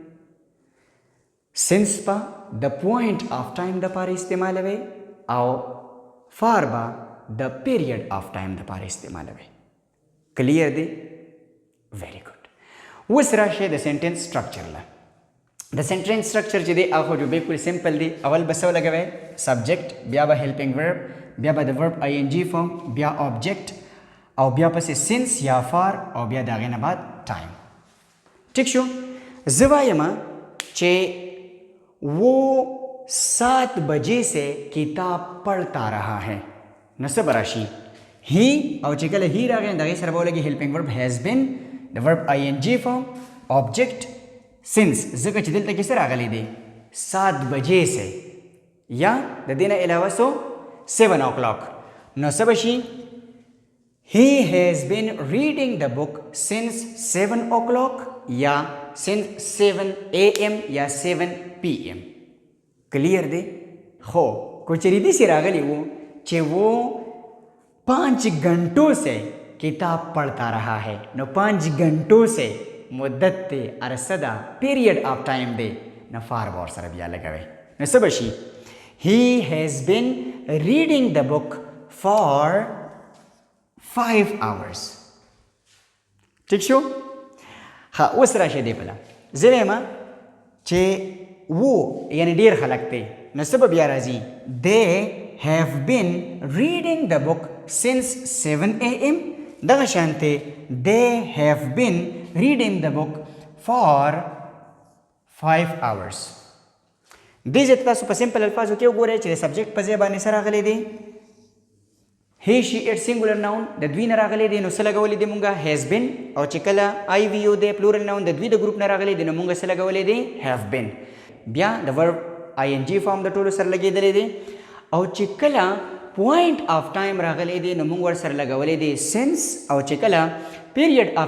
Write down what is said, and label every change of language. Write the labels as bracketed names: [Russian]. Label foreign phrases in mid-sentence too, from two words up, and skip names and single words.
[Pashto] سینس به د [English] point of time [Pashto] دپاره استعمالوئ او فار به د [English] period of time [Pashto] دپاره استعمالوئ کلیر دی [English] very good [Pashto] اوس راشئ د [English] sentence structure [Pashto] له د [English] sentence structure [Pashto] چې دی هغه جو بالکل سمپل دی اول به څه ولګوئ سبجیکټ بیا به [English] helping verb [Pashto] بیا به د [English] verb I N G form [Pashto] بیا آبجیکټ او بیا پسې سینس یا فار او بیا د هغې نه بعد ټایم ٹھیک شو زه وایم چې [Urdu] وہ 7 بجے سے کتاب پڑھتا رہا ہے [Pashto] نو څه به راشي هی او چې کله هی راغی د هغې سره به ولګي [English] helping verb has been [Pashto] د [English] verb I N G form object since [Pashto] ځکه چې دلته کې څه راغلی دی 7 [Urdu] بجے سے [Pashto] یا د دې نه علاوه 7 o'clock نو څه به شي [English] He has been reading the book since 7 o'clock یا since 7 AM یا 7 [Pashto] PM کلیر دی خو کوچری داسې راغلی و چې [Urdu] وہ 5 گھنٹوں سے کتاب پڑھتا رہا ہے [Pashto] نو [Urdu] 5 گھنٹوں سے [Pashto] مدت دی عرصه ده [English] period of time [Pashto] دی نو فار به ورسره بیا لګوئ نو څه به شي [English] He has been reading the book for [Pashto] 5 hours ٹھیک شو ها اوس راشئ دې بله زه وایم چې و یعنی ډېر خلک دی نو څه به بیا راځي [English] they have been reading the book since 7 AM [Pashto] دغه شانتې [English] they have been reading the book for 5 hours [Pashto] دې ځای ته تاسو په سمپل الفاظو کې وګورئ چې د سبجیکټ په ځای باندې څه راغلی دی [English] he she it singular noun [Pashto] د دوی نه راغلی دی نو څه لګولی دی مونږه [English] has been [Pashto] او چې کله [English] I we you they plural noun [Pashto] د دوی د ګروپ نه راغلی دی نو مونږه څه لګولی دی [English] have been [Pashto] بیا د [English] verb I N G form [Pashto] د ټولو سره لګېدلی دی او چې کله [English] point of time [Pashto] راغلی دی نو مونږ ورسره لګولی دی سینس او چې کله [English] period of